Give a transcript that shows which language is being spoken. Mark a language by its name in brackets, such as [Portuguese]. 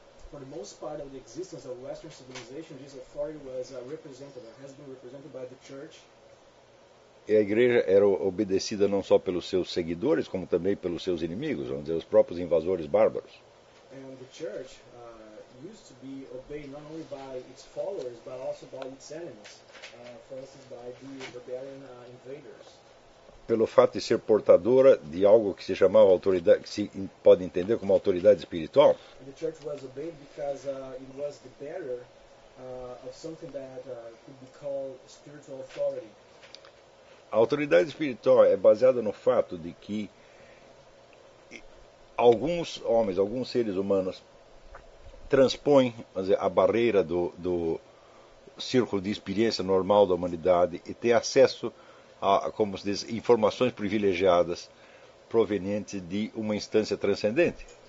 [English] For the most part of the existence of Western civilization, this authority was represented, or has been represented by the church. [Portuguese] E a Igreja era obedecida não só pelos seus seguidores, como também pelos seus inimigos, vamos dizer, os próprios invasores bárbaros. [English] And the church used to be obeyed not only by its followers, but also by its enemies, for instance, by the barbarian invaders. [Portuguese] Pelo fato de ser portadora de algo que se chamava autoridade, que se pode entender como autoridade espiritual. [English] The church was obeyed because it was the bearer of something that could be called spiritual authority. [Portuguese] A autoridade espiritual é baseada no fato de que alguns homens, alguns seres humanos transpõem, vamos dizer, a barreira do círculo de experiência normal da humanidade e têm acesso a, como se diz, informações privilegiadas provenientes de uma instância transcendente.